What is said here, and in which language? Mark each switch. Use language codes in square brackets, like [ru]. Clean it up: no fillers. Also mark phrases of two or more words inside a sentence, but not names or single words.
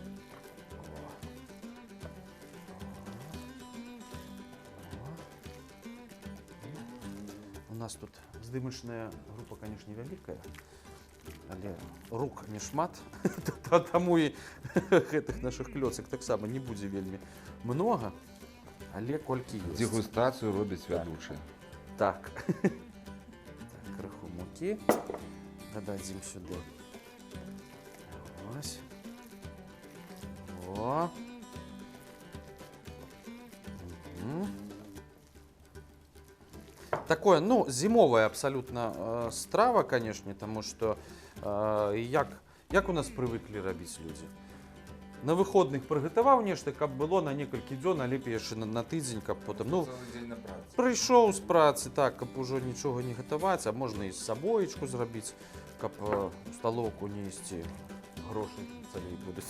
[be] У нас тут здымачная група, конечно, невялікая, але рук не шмат, таму і гэтых нашых клёцак таксама не будзе вельмі многа, але колькі ёсць. Дэгустацыю робяць вядучыя. Так. Крыху мукі дададзім сюды. Ось. Во. Такое, ну, зимовая абсолютно страва, конечно, [ru] потому что [be] як у нас привыкли рабіць людзі. На выходных прыгатаваў нешта, каб было на некалькі дзён, а лепей яшчэ на тыдзень, каб потым, ну, прыйшоў з працы, так, каб ужо нічога не гатаваць, а можна і з сабоечку зрабіць, каб у сталоўку не ісці, грошы цалей будуць.